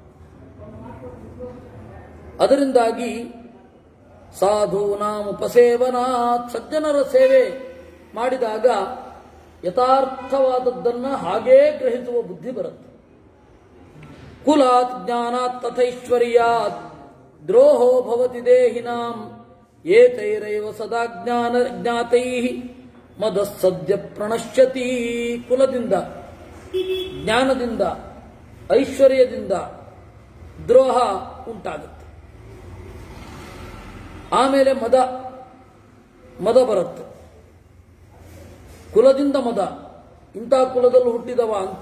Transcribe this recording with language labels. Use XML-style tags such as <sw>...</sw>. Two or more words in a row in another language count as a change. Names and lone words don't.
<kn>ಅದರಿಂದಾಗಿ</kn> <sa>ಸಾಧೂನಾಂ ಉಪಸೇವನಾತ್,</sa> <kn>ಸಜ್ಜನರ ಸೇವೆ ಮಾಡಿದಾಗ ಯಥಾರ್ಥವಾದದ್ದನ್ನ ಹಾಗೇ ಗ್ರಹಿಸುವ ಬುದ್ಧಿ ಬರುತ್ತೆ.</kn> <sa>ಕುಲಾತ್ ಜ್ಞಾನಾತ್ ತಥೈಶ್ವರ್ಯಾತ್ ದ್ರೋಹೋ ಭವತಿ ದೇಹಿನಾಂ ಏತೈರೈವ ಸದಾ ಜ್ಞಾತೈಃ ಮದಸ್ಸದ್ಯ ಪ್ರಣಶ್ಯತಿ.</sa> <kn>ಕುಲದಿಂದ, ಜ್ಞಾನದಿಂದ, ಐಶ್ವರ್ಯದಿಂದ ದ್ರೋಹ ಉಂಟಾಗುತ್ತೆ. ಆಮೇಲೆ ಮದ ಬರುತ್ತೆ. ಕುಲದಿಂದ ಮದ, ಇಂಥ ಕುಲದಲ್ಲಿ ಹುಟ್ಟಿದವ ಅಂತ.</kn>